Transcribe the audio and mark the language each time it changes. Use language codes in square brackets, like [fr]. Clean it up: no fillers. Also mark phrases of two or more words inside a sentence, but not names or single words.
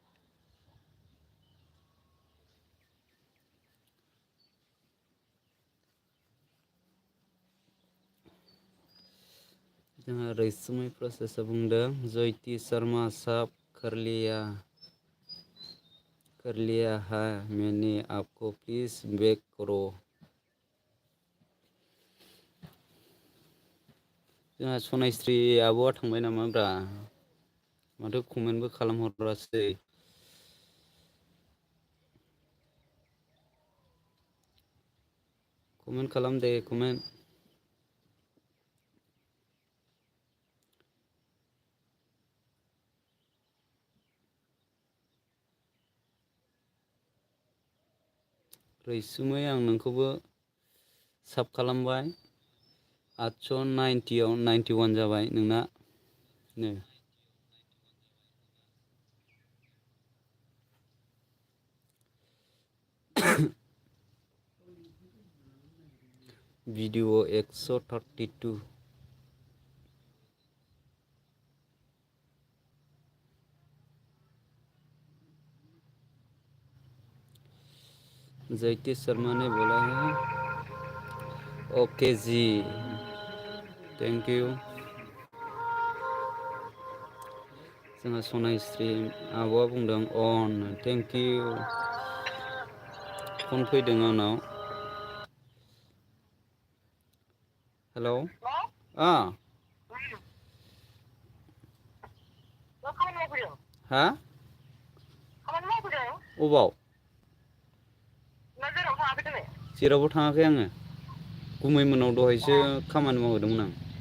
[hi] जहाँ रईसुमै प्रोसेस बुंदों ज्योति शर्मा सब कर लिया है मैंने आपको प्लीज बैक करो। [brx] जोंहा सनायस्रि आब'आ थांबाय नामा ब्रा माथो कमेन्टबो खालामहरासै। कमेन्ट खालाम दे कमेन्ट। रईसुमै आं नोंखौबो साब खालामबाय 890 आव 91 जाबाय नोंना नो। वीडियो 132। [hi] ज्योति शर्मा ने बोला है ओके जी [en] thank you. [brx] जोंहा सनायस्रि आब'आ बुंदों अन [en] thank you. [brx] फन फैदों आंनाव। हेलौ हा अबाव जेरावबो थाङाखै आङो गुमैमोनाव दहायसो खामानि मावहैदोंमोन आं।